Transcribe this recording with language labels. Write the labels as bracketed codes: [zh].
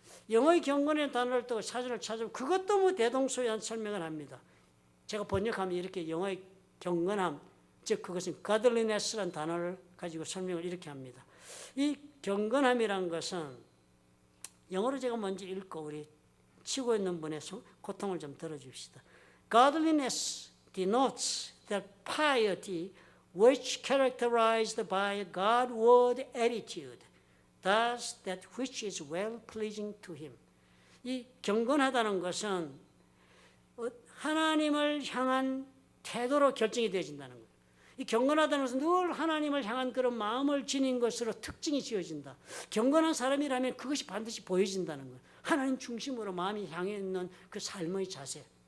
[ko] 영어의 경건의 단어를 또 사전을 찾으면 그것도 뭐 대동소이한 설명을 합니다. 제가 번역하면 이렇게 영어의 경건함, 즉 그것은 godliness라는 단어를 가지고 설명을 이렇게 합니다. 이 경건함이란 것은 영어로 제가 먼저 읽고 우리 치고 있는 분의 고통을 좀 들어줍시다. [en] Godliness denotes that piety which characterized by a Godward attitude, thus that which is well pleasing to Him. [ko] 이 경건하다는 것은 하나님을 향한 태도로 결정이 되어진다는 거예요. 이 경건하다는 것은 늘 하나님을 향한 그런 마음을 지닌 것으로 특징이 지어진다. 경건한 사람이라면 그것이 반드시 보여진다는 거예요. 하나님 중심으로 마음이 향해 있는 그 삶의 자세.